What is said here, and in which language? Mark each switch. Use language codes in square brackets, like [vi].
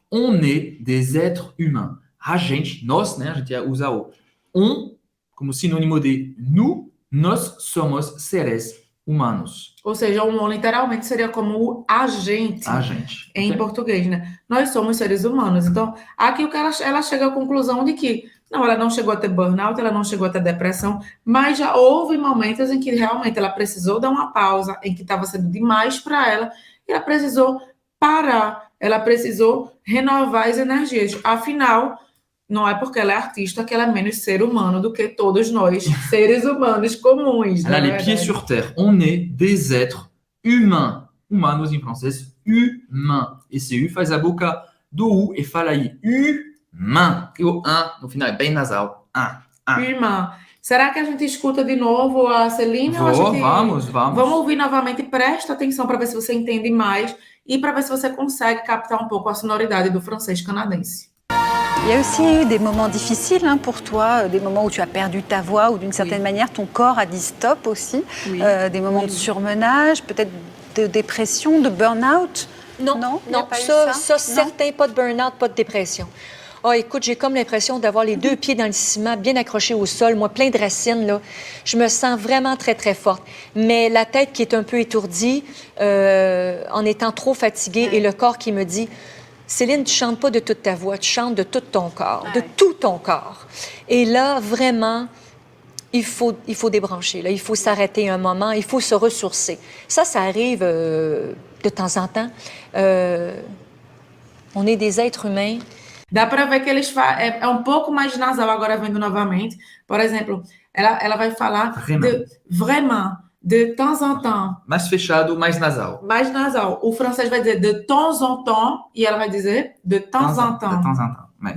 [fr] On est des êtres humains. [pt] A gente, nós, né? A gente usa o on como sinônimo de nous, nós somos seres humanos. Ou seja, o literalmente seria como o agente. A gente. Em Ok? português, né? Nós somos seres humanos. Então, aqui o que ela chega à conclusão de que não, ela não chegou a ter burnout, ela não chegou a ter depressão, mas já houve momentos em que realmente ela precisou dar uma pausa, em que estava sendo demais para ela, e ela precisou parar, ela precisou renovar as energias. Afinal, não é porque ela é artista que ela é menos ser humano do que todos nós, seres humanos comuns. Ela a [fr] les pieds [pt] verdade? [fr] sur terre. On est des êtres humains. [pt] Humanos em francês, humain. Esse U faz a boca do U e fala aí, humain. E o an no final é bem nasal. Irmã, será que a gente escuta de novo a Celine? ou a gente... Vamos. Vamos ouvir novamente, presta atenção para ver se você entende mais e para ver se você consegue captar um pouco a sonoridade do francês canadense. [fr] Il y a aussi eu des moments difficiles pour toi, des moments où tu as perdu ta voix, où d'une certaine manière ton corps a dit stop aussi, des moments de surmenage, peut-être de dépression, de burn-out. Non, Il y a pas eu ça Non. certain, pas de burn-out, pas de dépression. Oh, écoute, j'ai comme l'impression d'avoir les deux pieds dans le ciment, bien accrochés au sol, moi, plein de racines, là. Je me sens vraiment très, très forte. Mais la tête qui est un peu étourdie, en étant trop fatiguée, et le corps qui me dit, Céline, tu chantes pas de toute ta voix, tu chantes de tout ton corps, de tout ton corps. Et là, vraiment, il faut débrancher, là. Il faut s'arrêter un moment, il faut se ressourcer. Ça arrive de temps en temps. On est des êtres humains. [pt] Dá para ver que eles é um pouco mais nasal agora vendo novamente. Por exemplo, ela vai falar [fr] vraiment, de temps en temps. [pt] Mais fechado, mais nasal. Mais nasal. O francês vai dizer [fr] de temps en temps [pt] e ela vai dizer de temps en temps. [fr] De temps en temps. [pt] Mas,